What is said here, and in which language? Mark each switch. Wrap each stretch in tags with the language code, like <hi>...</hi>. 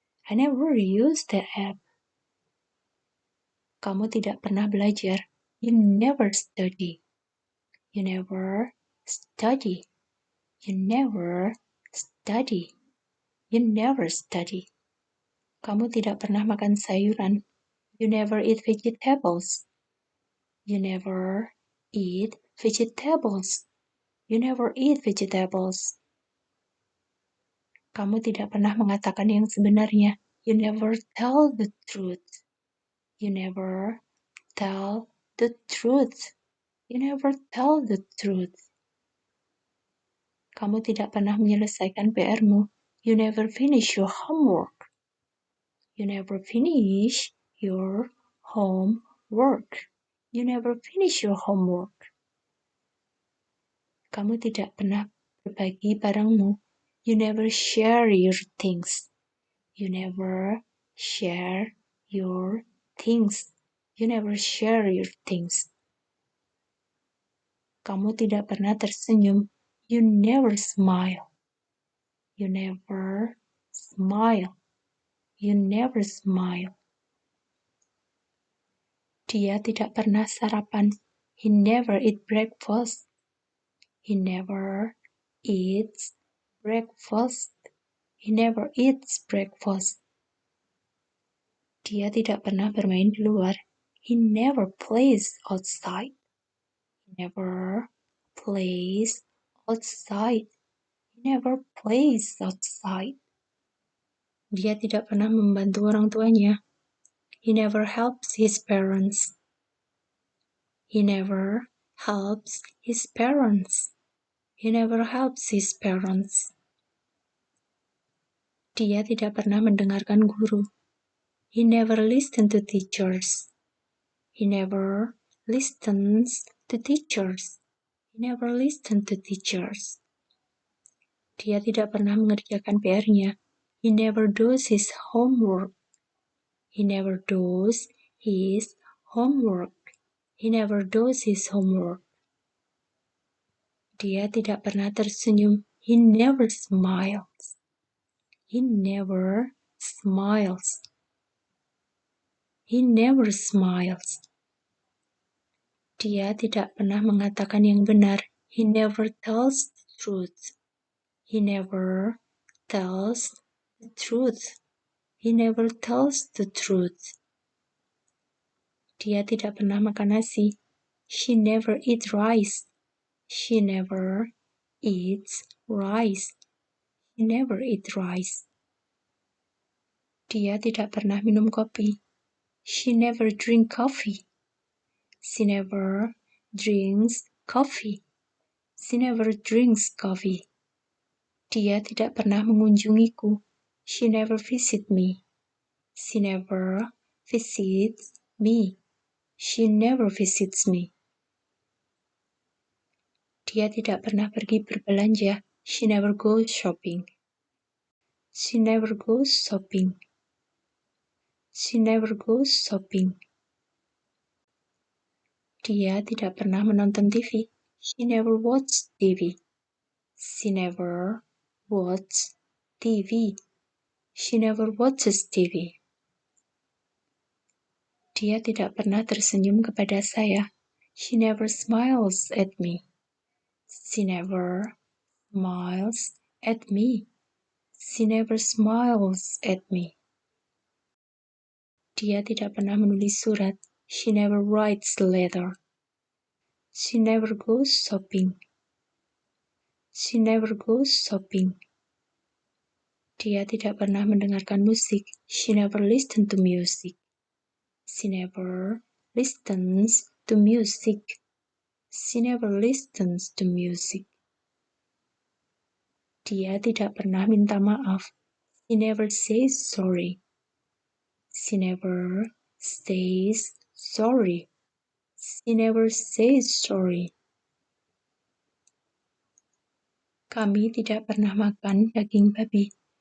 <en>I never use that app.</en> <id>Kamu tidak pernah belajar.</id> <en>You never study. You never study. You never study. You never study.</en> <id>Kamu tidak pernah makan sayuran.</id> <en>You never eat vegetables. You never eat vegetables. You never eat vegetables.</en> <id>Kamu tidak pernah mengatakan yang sebenarnya.</id> <en>You never tell the truth. You never tell the truth. You never tell the truth.</en> <id>Kamu tidak pernah menyelesaikan PR-mu.</id> <en>You never finish your homework. You never finish your homework. You never finish your homework.</en> <id>Kamu tidak pernah berbagi barangmu.</id> <en>You never share your things. You never share your things. You never share your things.</en> <id>Kamu tidak pernah tersenyum.</id> <en>You never smile. You never smile. You never smile.</en> <id>Dia tidak pernah sarapan.</id> <en>He never eat breakfast. He never eats breakfast. He never eats breakfast.</en> <id>Dia tidak pernah bermain di luar.</id> <en>He never plays outside. He never plays outside. He never plays outside.</en> <id>Dia tidak pernah membantu orang tuanya.</id> <en>He never helps his parents. He never helps his parents. He never helps his parents.</en> <id>Dia tidak pernah mendengarkan guru.</id> <en>He never listened to teachers. He never listens to teachers. He never listened to teachers.</en> <id>Dia tidak pernah mengerjakan PR-nya.</id> <en>He never does his homework. He never does his homework. He never does his homework.</en> <id>Dia tidak pernah tersenyum.</id> <en>He never smiles. He never smiles. He never smiles.</en> <id>Dia tidak pernah mengatakan yang benar.</id> <en>He never tells the truth. He never tells the truth. He never tells the truth.</en> <id>Dia tidak pernah makan nasi.</id> <en>She never eats rice. She never eats rice. She never eats rice.</en> <id>Dia tidak pernah minum kopi.</id> <en>She never drink coffee. She never drinks coffee. She never drinks coffee.</en> <id>Dia tidak pernah mengunjungiku.</id> <en>She never visit me. She never visits me. She never visits me.</en> <id>Dia tidak pernah pergi berbelanja.</id> <en>She never goes shopping. She never goes shopping. She never goes shopping.</en> <id>Dia tidak pernah menonton TV.</id> <en>She never watched TV. She never watched TV. She never watches TV.</en> <id>Dia tidak pernah tersenyum kepada saya.</id> <en>She never smiles at me. She never smiles at me. She never smiles at me.</en> <id>Dia tidak pernah menulis surat.</id> <en>She never writes a letter. She never goes shopping. She never goes shopping.</en> <id>Dia tidak pernah mendengarkan musik.</id> <en>She never listens to music. She never listens to music. She never listens to music.</en> <id>Dia tidak pernah minta maaf.</id> <en>She never says sorry. She never says sorry. She never says sorry.</en> <id>Kami tidak pernah makan daging babi.</id>